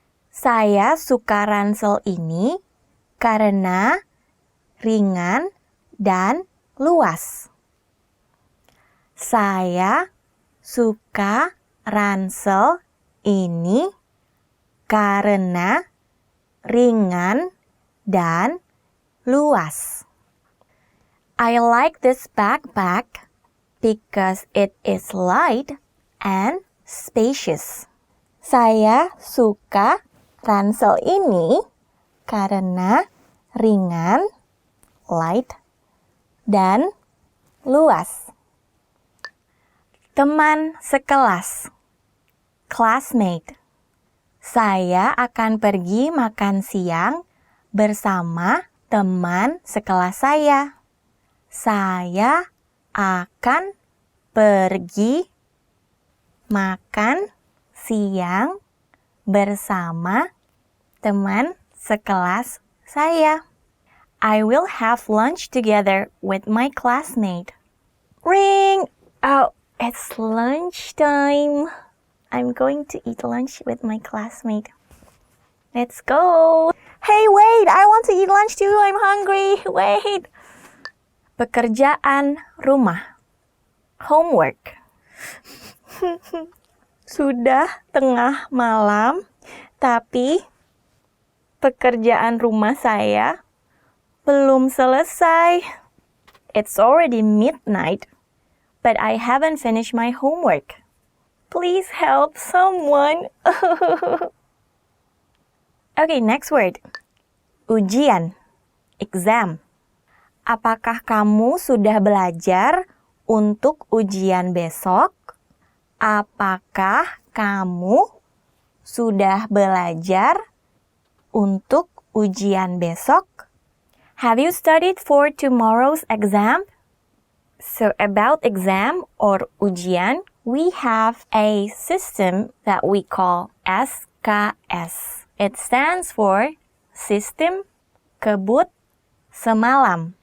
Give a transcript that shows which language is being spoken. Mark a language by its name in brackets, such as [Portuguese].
[Indonesian] Saya suka ransel ini karena ringan dan luas. Saya suka ransel ini karena ringan dan luas. [English] I like this backpack because it is light and spacious. [Indonesian] Saya suka ransel ini karena ringan, light, dan luas. Teman sekelas, classmate. Saya akan pergi makan siang bersama teman sekelas saya. Saya akan pergi makan siang bersama teman sekelas saya. [English] I will have lunch together with my classmate. Ring! Oh, it's lunchtime. I'm going to eat lunch with my classmate. Let's go! Hey, wait! I want to eat lunch too. I'm hungry. Wait! [Indonesian] Pekerjaan rumah. Homework. Sudah tengah malam, tapi pekerjaan rumah saya belum selesai. [English] It's already midnight, but I haven't finished my homework. Please help someone. Okay, next word. Ujian, exam. [Indonesian] Apakah kamu sudah belajar untuk ujian besok? Apakah kamu sudah belajar untuk ujian besok? [English] Have you studied for tomorrow's exam? So about exam or ujian, we have a system that we call SKS. It stands for Sistem Kebut Semalam.